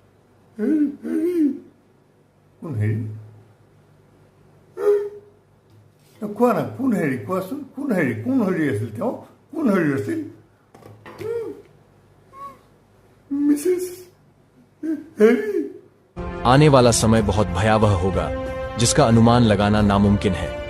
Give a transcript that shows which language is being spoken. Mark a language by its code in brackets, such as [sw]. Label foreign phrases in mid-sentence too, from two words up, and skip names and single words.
[as] কোন হেৰি? কোৱা না, কোন হেৰি? কোৱাচোন, কোন হেৰি আছিল? তেওঁ কোন হেৰি আছিল? মিছেছ হেৰি। [hi] आने वाला समय बहुत भयावह होगा, जिसका अनुमान लगाना नामुमकिन है।